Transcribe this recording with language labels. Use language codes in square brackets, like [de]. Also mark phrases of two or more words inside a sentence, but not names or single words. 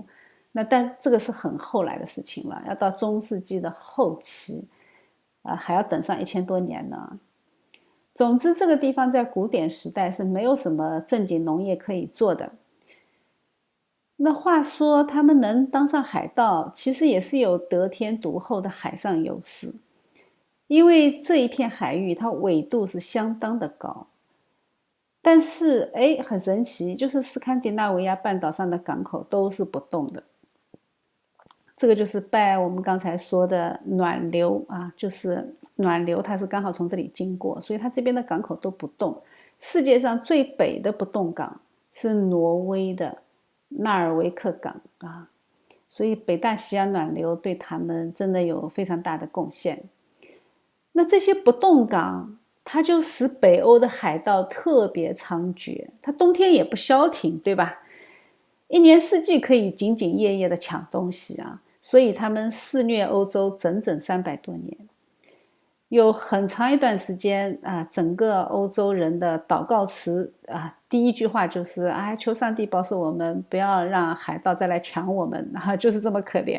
[zh] 但這個是很後來的事情了，要到中世紀的後期，還要等上1000多年呢。總之，這個地方在古典時代是沒有什麼正經農業可以做的。那話說，他們能當上海盜，其實也是有得天獨厚的海上優勢，因為這一片海域它緯度是相當的高。但是，很神奇，就是斯堪的納維亞半島上的港口都是不動的。這個就是拜我們剛才說的暖流啊，就是暖流，它是剛好從這裡經過，所以它這邊的港口都不動。世界上最北的不動港是挪威的納爾維克港啊，所以北大西洋暖流對他們真的有非常大的貢獻。那這些不動港，它就使北歐的海盜特別猖獗，它冬天也不消停，對吧？一年四季可以兢兢業業的搶東西啊，所以他們肆虐歐洲整整300多年。有很長一段時間啊，整個歐洲人的禱告詞啊，第一句話就是求上帝保守我們，不要讓海盜再來搶我們，就是這麼可憐。